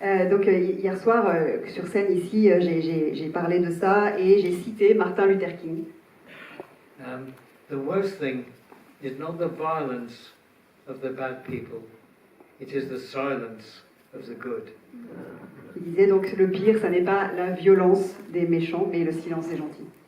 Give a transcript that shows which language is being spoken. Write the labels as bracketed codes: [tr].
[fr] Donc hier soir, sur scène ici, j'ai parlé de ça et j'ai cité Martin Luther King. [en] The worst thing is not the violence of the bad people, it is the silence of the good. [fr] Il disait donc le pire, ça n'est pas la violence des méchants, mais le silence des gentils.